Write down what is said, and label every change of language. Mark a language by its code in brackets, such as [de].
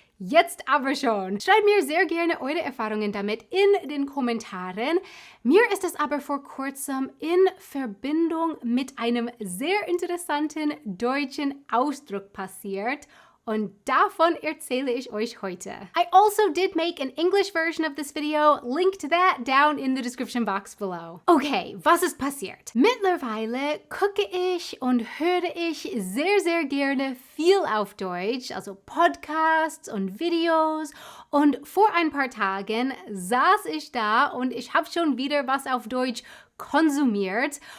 [de] Jetzt aber schon. Schreibt mir sehr gerne eure Erfahrungen damit in den Kommentaren. Mir ist es aber vor kurzem in Verbindung mit einem sehr interessanten deutschen Ausdruck passiert. Und davon erzähle ich euch heute. [en] I also did make an English version of this video. Link to that down in the description box below. [de] Okay, was ist passiert? Mittlerweile gucke ich und höre ich sehr, sehr gerne viel auf Deutsch, also Podcasts und Videos. Und vor ein paar Tagen saß ich da und ich habe schon wieder was auf Deutsch konsumiert.